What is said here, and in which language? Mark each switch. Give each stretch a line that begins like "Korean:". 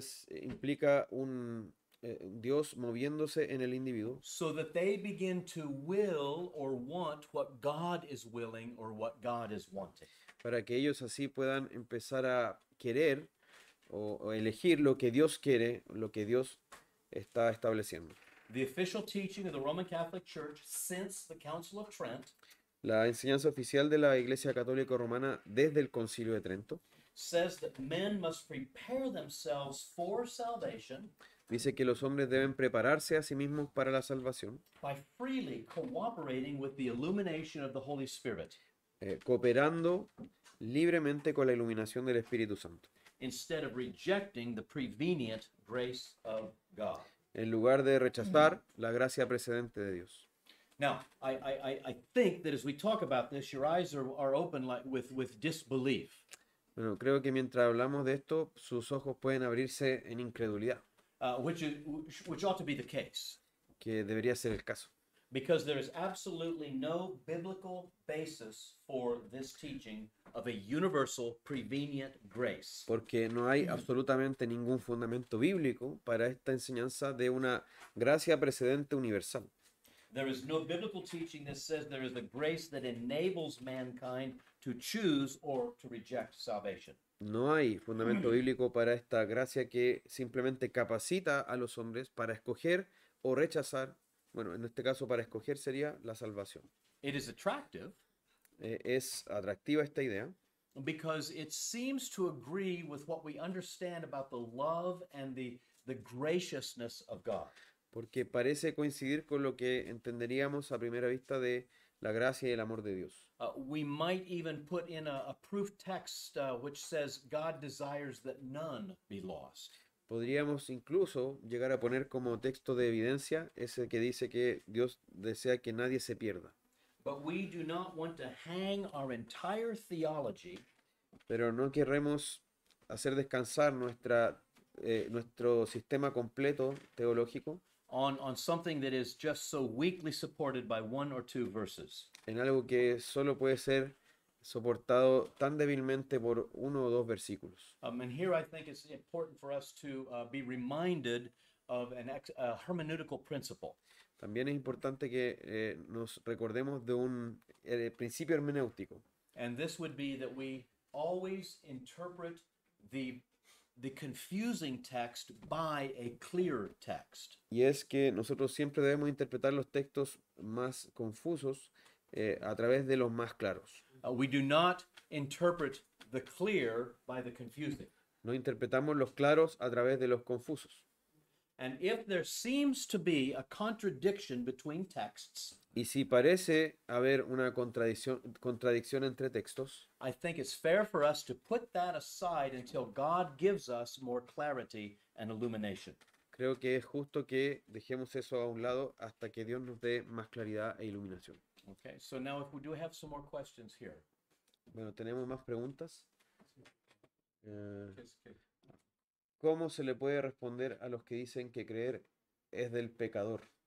Spanish: Implica un Dios moviéndose en el individuo
English: so that they begin to will or want what God is willing or what God is wanting.
Spanish: para que ellos así puedan empezar a querer o elegir lo que Dios quiere, lo que Dios está estableciendo.
English: The official teaching of the Roman Catholic Church since the Council of Trent
Spanish: La enseñanza oficial de la Iglesia Católica Romana desde el Concilio de Trento
English: says that men must prepare themselves for salvation
Spanish: dice que los hombres deben prepararse a sí mismos para la salvación,
English: by freely cooperating with the illumination of the Holy Spirit
Spanish: cooperando libremente con la iluminación del Espíritu Santo,
English: instead of rejecting the prevenient grace of God.
Spanish: en lugar de rechazar la gracia precedente de Dios.
English: Now, I think that as we talk about this, your eyes are open like with disbelief.
Spanish: Bueno, creo que mientras hablamos de esto, sus ojos pueden abrirse en incredulidad,
English: Which ought to be the case.
Spanish: que debería ser el caso.
English: Because there is absolutely no biblical basis for this teaching of a universal prevenient grace.
Spanish: Porque no hay absolutamente ningún fundamento bíblico para esta enseñanza de una gracia precedente universal.
English: There is no biblical teaching that says there is a grace that enables mankind to choose or to reject salvation.
Spanish: No hay fundamento bíblico para esta gracia que simplemente capacita a los hombres para escoger o rechazar, bueno, en este caso para escoger sería la salvación.
English: It is attractive
Spanish: Es atractiva esta idea
English: because it seems to agree with what we understand about the love and the graciousness of God.
Spanish: porque parece coincidir con lo que entenderíamos a primera vista de la gracia y el amor de Dios.
English: We might even put in a proof text which says God desires that none be lost.
Spanish: Podríamos incluso llegar a poner como texto de evidencia ese que dice que Dios desea que nadie se pierda.
English: But we do not want to hang our entire theology
Spanish: Pero no querremos hacer descansar nuestro sistema completo teológico
English: on something that is just so weakly supported by one or two verses.
Spanish: en algo que solo puede ser soportado tan débilmente por uno o dos versículos.
English: And here I think it's important for us to be reminded of a hermeneutical principle.
Spanish: También es importante que nos recordemos de un principio hermenéutico.
English: And this would be that we always interpret the confusing text by a clear text.
Spanish: Y es que nosotros siempre debemos interpretar los textos más confusos a través de los más claros.
English: We do not interpret the clear by the confusing.
Spanish: No interpretamos los claros a través de los confusos.
English: And if there seems to be a contradiction between texts,
Spanish: Y si parece haber una contradicción entre textos,
English: I think it's fair for us to put that aside until God gives us more clarity and illumination.
Spanish: creo que es justo que dejemos eso a un lado hasta que Dios nos dé más claridad e iluminación.
English: Okay, so now if we do have some more questions here.
Spanish: Bueno, ¿tenemos más preguntas? Eh, ¿Cómo se le puede responder a los que dicen que creer es del pecador?